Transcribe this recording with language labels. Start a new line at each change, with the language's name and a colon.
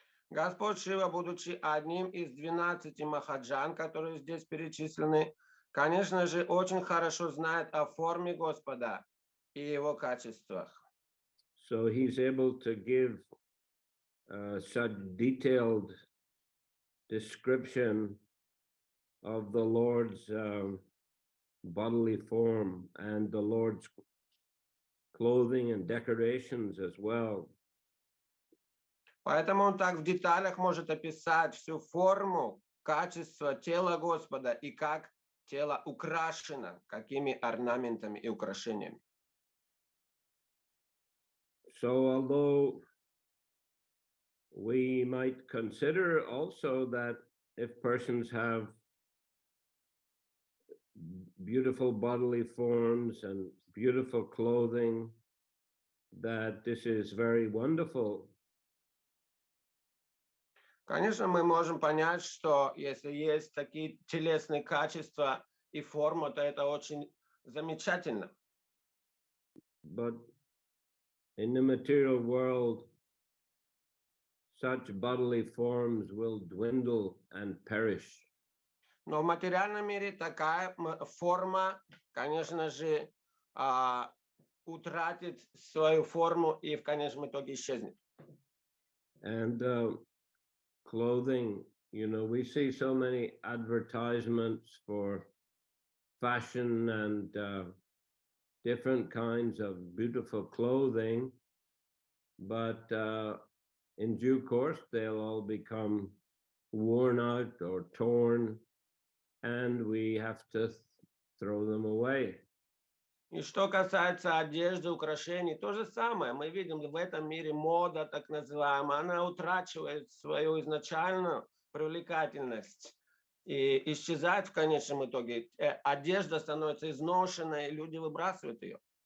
Russian: Господь Шива, будучи одним из 12 махаджан, которые здесь перечислены, конечно же, очень хорошо знает о форме Господа и его качествах.
English: So he's able to give such detailed description of the Lord's bodily form and the Lord's clothing and decorations as well.
Russian: Поэтому он так в деталях может описать всю форму, качество тела Господа и как тело украшено, какими орнаментами и украшениями.
English: So although we might consider also that if persons have beautiful bodily forms and beautiful clothing, that this is very wonderful.
Russian: Конечно, мы можем понять, что если есть такие телесные качества и форма, то это очень замечательно.
English: But in the material world, such bodily forms will dwindle and perish.
Russian: Но в материальном мире такая форма, конечно же, утратит свою форму и в конечном итоге исчезнет.
English: And clothing, we see so many advertisements for fashion and different kinds of beautiful clothing, but in due course, they'll all become worn out or torn, and we have to throw them away.
Russian: И что касается одежды, украшений, то же самое. Мы видим в этом мире мода, так называемая, она утрачивает свою изначальную привлекательность и исчезает в конечном итоге. Одежда становится изношенной, и люди выбрасывают ее.